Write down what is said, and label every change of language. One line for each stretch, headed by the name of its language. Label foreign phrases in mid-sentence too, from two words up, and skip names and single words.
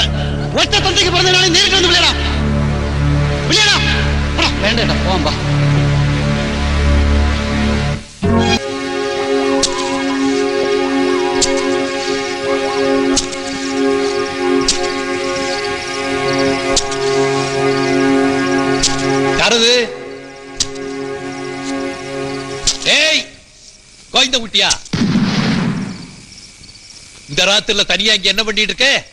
Malayalam: ഒറ്റ തന്തയ്ക്ക് പറഞ്ഞാണെങ്കിൽ നേരിട്ട് വന്ന് വിളിയടാ. വിളിയടാ. വേണ്ട പോവാൻ പാ.
Tamil: யாரது? ஏய் கோவிந்த குட்டியா, இந்த ராத்திரில தனியா இங்க என்ன பண்ணிட்டு இருக்க?